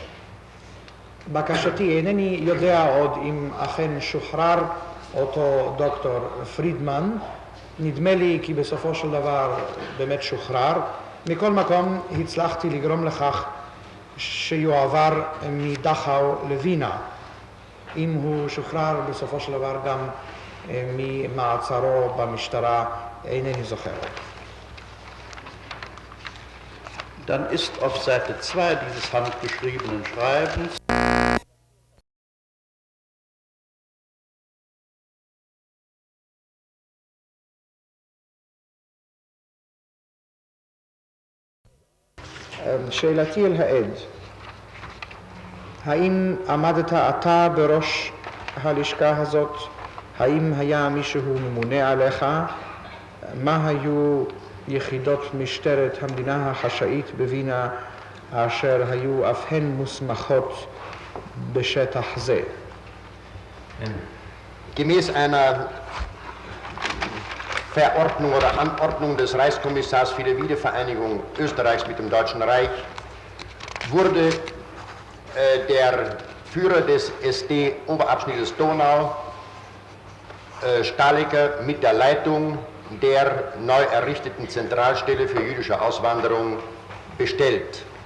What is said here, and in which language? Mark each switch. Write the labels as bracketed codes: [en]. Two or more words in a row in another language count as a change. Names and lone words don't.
[he] בקשתי, אינני יודע עוד אם אכן שוחרר אותו דוקטור פרידמן, נדמה לי כי בסופו של דבר באמת שוחרר. מכל מקום הצלחתי לגרום לכך שיועבר מדכאו לווינה. אם הוא שוחרר בסופו של דבר גם ממעצרו במשטרה, אינני זוכר. [de] Dann ist auf Seite 2 dieses handgeschriebenen Schreibens [he] שאלתי אל העד, האם עמדת אתה בראש הלשכה הזאת? האם היה מישהו ממונה עליך? מה היו יחידות משטרת המדינה החשאית בווינה אשר היו אף הן מוסמכות בשטח זה. [de] Gemäß einer Verordnung oder Anordnung des Reichskommissars für die Wiedervereinigung Österreichs mit dem Deutschen Reich wurde der Führer des SD-Oberabschnittes Donau, Stahlecker, mit der Leitung der neu errichteten Zentralstelle für jüdische Auswanderung bestellt.